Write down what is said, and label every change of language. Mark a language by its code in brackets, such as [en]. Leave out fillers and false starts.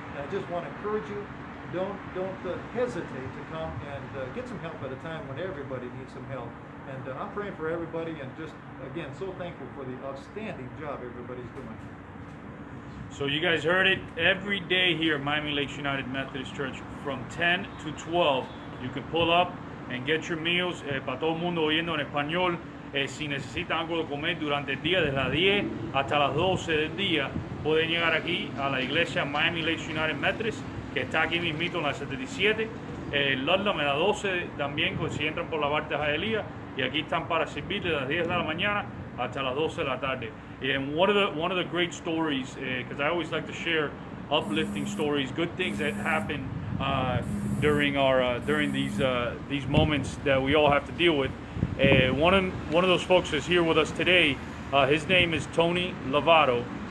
[en] And I just want to encourage you, don't hesitate to come and get some help at a time when everybody needs some help. And I'm praying for everybody, and just, again, so thankful for the outstanding job everybody's doing. So you guys heard it. Every day here at Miami Lakes United Methodist Church from 10 to 12, you can pull up and get your meals. [es] Para todo el mundo oyendo en español, si necesitan algo de comer durante el día, desde las 10 hasta las 12 del día, pueden llegar aquí a la iglesia Miami Lakes United Methodist, que está aquí mismito en la 77. Ludlam en la 12 también, si entran por la parte de Hialeah, y aquí están para servir desde las 10 de la mañana hasta las 12 de la tarde. [en] And one of the great stories, because I always like to share uplifting stories, good things that happen during these moments that we all have to deal with. One of those folks is here with us today. His name is Tony Lovato.